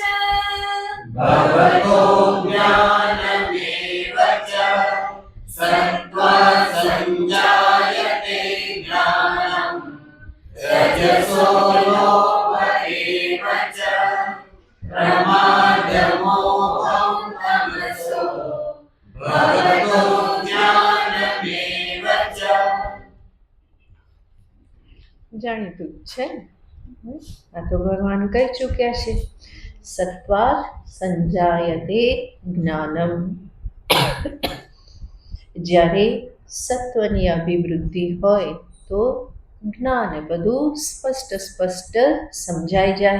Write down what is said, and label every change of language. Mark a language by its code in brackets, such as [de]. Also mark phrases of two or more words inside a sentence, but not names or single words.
[sa] भवतो ज्ञानमेव च सत्त्वात् सञ्जायते ज्ञानम् रजसो लोभ एव च प्रमादमोहो तमसो भवतो ज्ञानमेव च. [gu] જાણીતું જ છે. આ તો ભગવાન કહી ચૂક્યા છે. [sa] सत्वात संजायते ज्ञानम. [gu] જ્યારે સત્વની અભિવૃદ્ધિ હોય તો જ્ઞાન બધું સ્પષ્ટ સમજાઈ જાય.